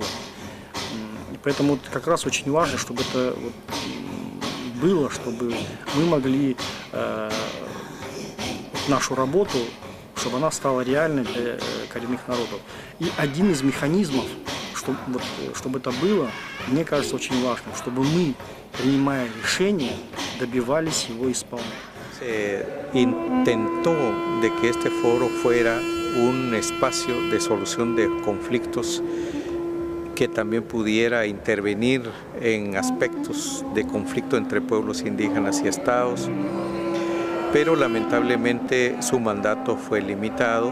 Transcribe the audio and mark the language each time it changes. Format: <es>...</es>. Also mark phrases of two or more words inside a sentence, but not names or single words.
<ru>И поэтому вот как раз очень важно, чтобы это вот было, чтобы мы могли нашу работу, чтобы она стала реальной для коренных народов. И один из механизмов, чтобы это было, мне кажется, очень важным, чтобы мы, принимая решения, добивались его исполнения.</ru> <es>Se intentó de que este foro fuera un espacio de solución de conflictos que también pudiera intervenir en aspectos de conflicto entre pueblos indígenas y estados, pero lamentablemente su mandato fue limitado.</es>